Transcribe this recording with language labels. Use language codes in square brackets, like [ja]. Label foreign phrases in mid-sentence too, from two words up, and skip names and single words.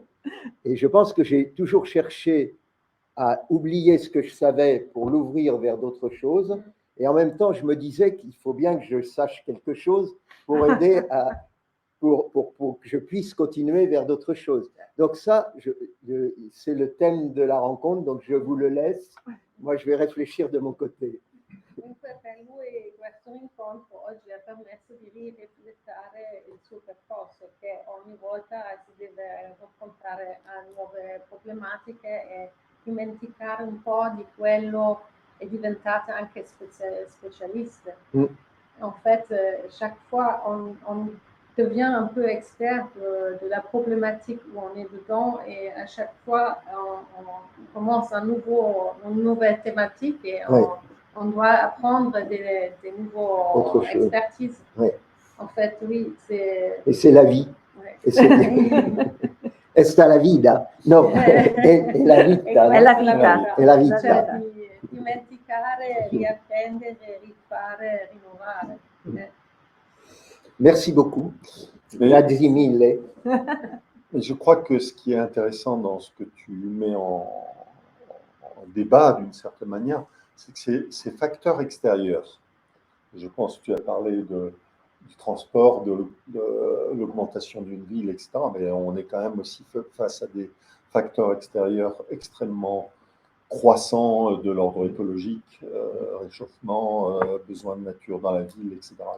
[fr] Et je pense que j'ai toujours cherché à oublier ce que je savais pour l'ouvrir vers d'autres choses. Et en même temps, je me disais qu'il faut bien que je sache quelque chose pour aider pour que je puisse continuer vers d'autres choses. Donc ça, c'est le thème de la rencontre, donc je vous le laisse. Moi, je vais réfléchir de mon côté. [it] Comunque per lui questo incontro oggi ha permesso di riflettere il suo percorso, che ogni volta si deve confrontare a nuove problematiche e dimenticare un po' di quello è diventata anche spécialiste. [fr] En fait, chaque fois on devient un peu expert de la problématique où on est dedans et à chaque fois on commence une nouvelle thématique et on doit apprendre des nouveaux expertises. En fait, oui, c'est... Et c'est la vie. Ouais. [es] Esta la vida. [it] No, è la vita. È la vita. È la vita. Cioè, dimenticare, riapprendere, rifare, rinnovare. [fr] Merci beaucoup. [it] Grazie mille. [fr] Je crois que ce qui est intéressant dans ce que tu mets en débat d'une certaine manière, c'est que ces facteurs extérieurs, je pense que tu as parlé du transport, de l'augmentation d'une ville, etc., mais on est quand même aussi face à des facteurs extérieurs extrêmement croissants de l'ordre écologique, réchauffement, besoin de nature dans la ville, etc.,